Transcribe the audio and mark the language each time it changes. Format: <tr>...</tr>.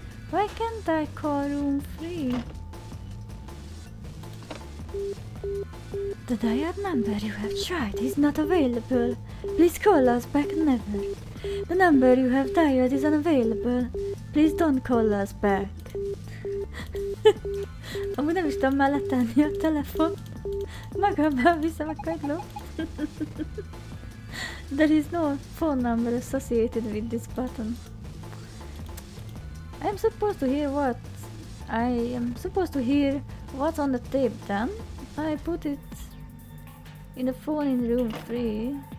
<en>Why can't I call room 3? The dial number you have tried is not available. Please call us back never. The number you have dialed is unavailable. Please don't call us back.</en> <hu>Amúgy nem is tudom már letenni a telefon. Magammal viszem a kagylót.</hu> <en>There is no phone number associated with this button. I am supposed to hear what's on the tape then. I put it in the phone in room 3.</en>